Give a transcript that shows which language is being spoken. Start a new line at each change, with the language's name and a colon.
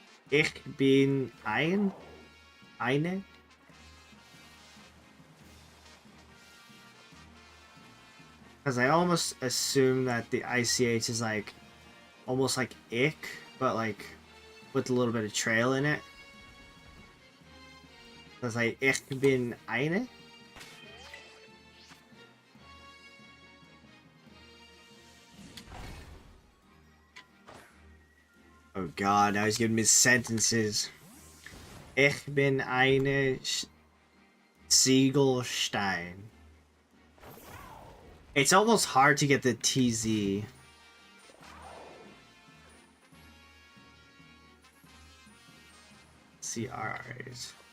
German: Ich bin eine.
English: Because I almost assume that the ICH is like almost like ick, but like with a little bit of trail in it. Because like
German: ich bin eine.
English: Oh god, now he's giving me sentences.
German: Ich bin eine Ziegelstein.
English: It's almost hard to get the TZ. CRs.